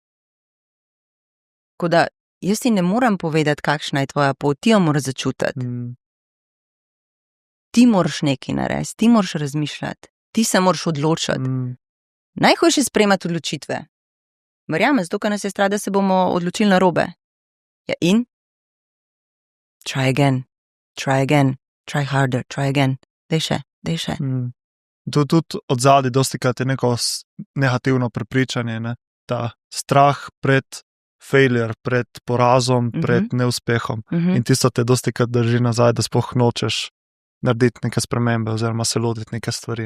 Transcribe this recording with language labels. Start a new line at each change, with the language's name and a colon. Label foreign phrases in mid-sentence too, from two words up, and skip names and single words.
Slovenian: Tako da, jaz ti ne moram povedati, kakšna je tvoja pot, ti jo moraš začutiti. Ti moraš nekaj narediti, ti moraš razmišljati, ti se moraš odločiti. Najhujše sprejemati odločitve. Verjamem, zato, ker nas je strah, da se bomo odločili narobe. Ja, in?
English: Try again, try harder, try again.
Slovenian: Dej še. To tudi odzadaj dostikrat je neko negativno prepričanje, ne? Ta strah pred failure, pred porazom, pred neuspehom. In tisto te dostikrat drži nazaj, da sploh nočeš narediti neke spremembe oziroma se lotiti neke stvari.